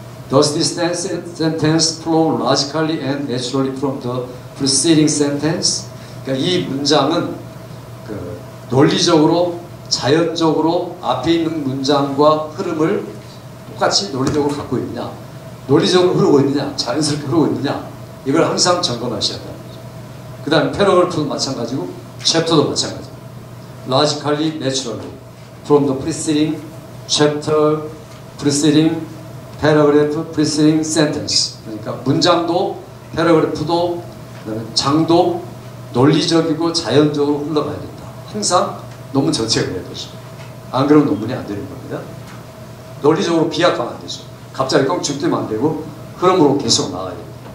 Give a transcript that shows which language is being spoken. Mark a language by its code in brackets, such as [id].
[en] Does this sentence flow logically and naturally from the preceding sentence? [ko] 그러니까 이 문장은 논리적으로, 자연적으로 앞에 있는 문장과 흐름을 똑같이 논리적으로 갖고 있느냐, 논리적으로 흐르고 있느냐, 자연스럽게 흐르고 있느냐, 이걸 항상 점검하셔야 한다는 거죠. 그 다음에 패러그래프도 마찬가지고, 챕터도 마찬가지고, [en] logically, naturally, from the preceding chapter, preceding paragraph, preceding sentence. [ko] 그러니까 문장도, 패러그래프도, 그다음에 장도 논리적이고 자연적으로 흘러가야 된다. 항상 논문 전체가 그래야 되죠. 안 그러면 논문이 안 되는 겁니다. 논리적으로 비약하면 안 되죠. 갑자기 껑충 뛰면 안 되고 흐름으로 계속 나가야 됩니다.